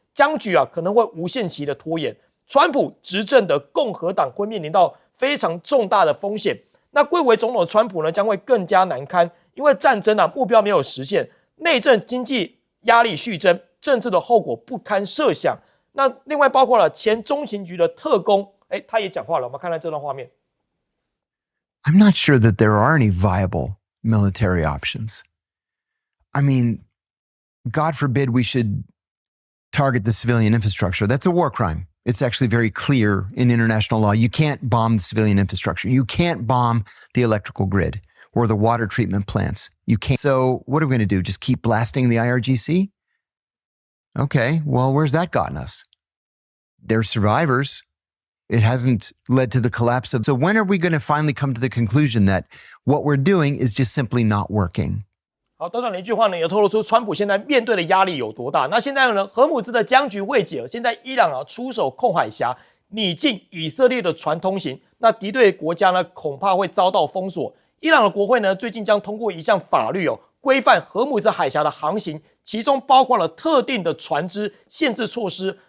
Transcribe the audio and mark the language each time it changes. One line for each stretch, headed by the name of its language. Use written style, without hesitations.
Chinese: 僵局可能会无限期的拖延，川普执政的共和党会面临到非常重大的风险。那贵为总统的川普呢，将会更加难堪，因为战争目标没有实现，内政经济压力续增，政治的后果不堪设想。那另外包括了前中情局的特工，他也讲话了，我们看看这段画面。
English: I'm not sure that there are any viable military options. I mean, God forbid we should target the civilian infrastructure. That's a war crime. It's actually very clear in international law. You can't bomb the civilian infrastructure. You can't bomb the electrical grid or the water treatment plants. You can't. So what are we going to do? Just keep blasting the IRGC? Okay, well, where's that gotten us? They're survivors. It hasn't led to the collapse of. So when are we going to finally come to the conclusion that what we're doing is just simply not working?
Chinese: 好，短短的一句话呢，也透露出川普现在面对的压力有多大。那现在呢，荷姆兹的僵局未解，现在伊朗出手控海峡，拟禁以色列的船通行，那敌对国家呢恐怕会遭到封锁。伊朗的国会呢最近将通过一项法律规范荷姆兹海峡的航行，其中包括了特定的船只限制措施。